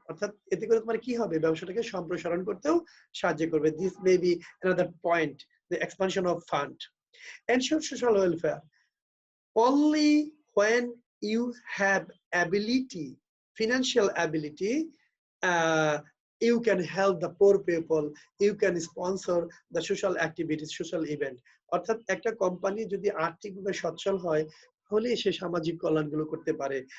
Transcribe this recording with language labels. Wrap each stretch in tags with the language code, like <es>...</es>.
<bn>অর্থাৎ এতে করে তোমার কি হবে? ব্যবসাটাকে সম্প্রসারণ করতেও সাহায্য করবে।</bn> <en>This may be another point, the expansion of fund. Ensure social welfare. Only when you have ability, financial ability, you can help the poor people, you can sponsor the social activities, social event.</en> <bn>অর্থাৎ একটা company যদি আর্থিকভাবে সচ্ছল হয় তাহলে সে সামাজিক কল্যাণগুলো করতে পারে।</bn>